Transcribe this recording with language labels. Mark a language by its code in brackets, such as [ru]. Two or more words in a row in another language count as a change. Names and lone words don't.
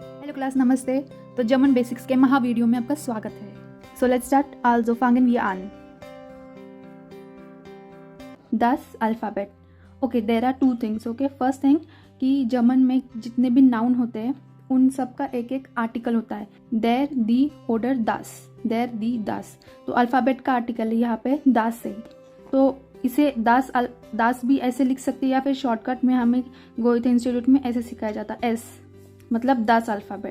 [en] hello class, नमस्ते। [hi] तो [en] German basics [hi] के महा वीडियो में आपका स्वागत है। [en] so let's start. [de] Also fangen wir an das Alphabet. [en] okay, there are two things. okay, first thing [hi] कि जर्मन में जितने भी नाउन होते हैं उन सब का एक एक आर्टिकल होता है। [de] der, die, oder, das. der, die, das. [hi] तो अल्फ़ाबेट का आर्टिकल है यहाँ पे दास से। तो इसे दास भी ऐसे लिख सकते हैं या फिर शॉर्टकट में हमें गोयथे इंस्टीट्यूट में ऐसे सिखाया जाता है, एस मतलब [de] das Alphabet.